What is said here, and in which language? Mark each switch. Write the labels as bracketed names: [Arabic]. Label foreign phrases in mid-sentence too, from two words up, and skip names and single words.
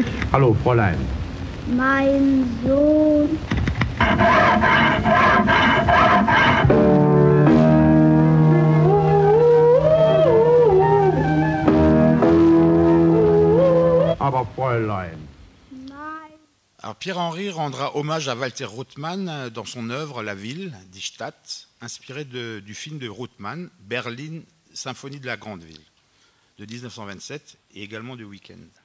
[German] Hallo, Fräulein. Mein Sohn... Aber Fräulein. [French] Alors Pierre-Henry rendra hommage à Walter Ruttmann dans son œuvre La Ville, [German] Die Stadt, [French] inspirée du film de Ruttmann, Berlin, Symphonie de la Grande Ville, de 1927, et également de Weekend.